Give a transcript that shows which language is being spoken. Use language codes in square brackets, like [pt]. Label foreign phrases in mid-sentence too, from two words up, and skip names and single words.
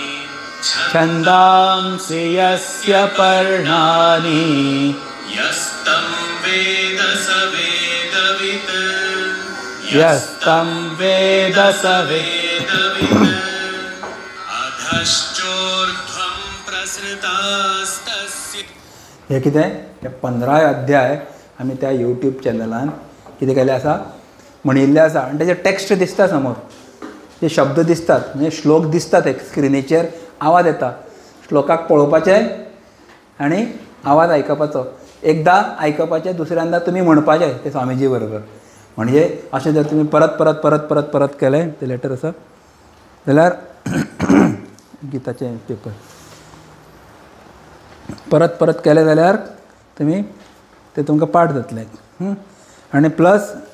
[sa] छन्दांसि यस्य पर्णानि यस्तं वेद स वेदवित् यस्तं वेद स वेदवित् अधश्चोर्ध्वं प्रसृतास्तस्य [kok] हे कितें हे 15 अध्याय आमी त्या यूट्यूब चॅनलान कितें केलें आसा म्हणिल्लें आसा आनी तेजें टेक्स्ट दिसता समोर ते शब्द दिसतात म्हणजे श्लोक दिसतात एक स्क्रिनीचेर आवाज येता श्लोकाक पळोवपाचें आनी आवाज आयकपाचो एकदां आयकपाचें दुसऱ्यांदा तुमी म्हणपाचें ते स्वामीजी बरोबर म्हणजे अशें जर तुमी परत परत परत परत परत केलें तें लेटर आसा जाल्यार गिताचें पेपर परत परत केलें जाल्यार तुमी तें तुमकां पाठ जातलें आनी प्लस